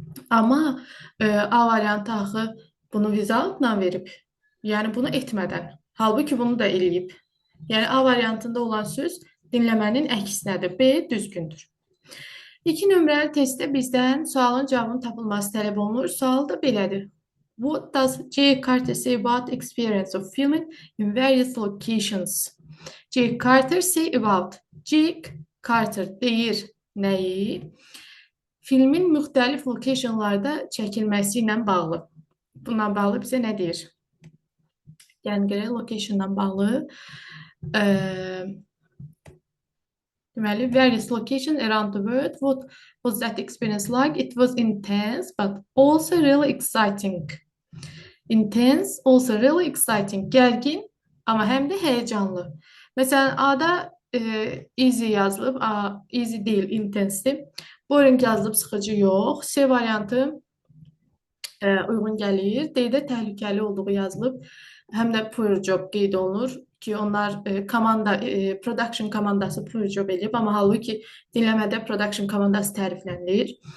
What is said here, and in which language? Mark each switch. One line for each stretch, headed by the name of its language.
Azerbaijani: Amma A variantı axı bunu without-la verib, yəni bunu etmədən. Halbuki bunu da eləyib. Yəni A variantında olan söz dinləmənin əksinədir. B düzgündür. 2 nömrəli testdə bizdən sualın cavabının tapılması tələb olunur. Sual da belədir.
English: What does Jake Carter say about experience of filming in various locations?
Azerbaijani: Jake Carter
English: say about.
Azerbaijani: Jake Carter deyir nəyi? Filmin müxtəlif locationlarda çəkilməsi ilə bağlı. Bununla bağlı bizə nə deyir? Yəni gələk locationla bağlı.
English: Deməli, various locations around the world. What was that experience like? It was intense, but also really exciting. Intense, also really exciting.
Azerbaijani: Gərgin, amma həm də həyəcanlı. Məsələn, A-da easy yazılıb, easy deyil, intense-dir. Boring yazılıb, sıxıcı yox. C variantı uyğun gəlir. D-də təhlükəli olduğu yazılıb. həm də
English: poor job
Azerbaijani: qeyd olunur ki, onlar production komandası poor job eləyib, amma halbuki dinləmədə production komandası təriflənilir.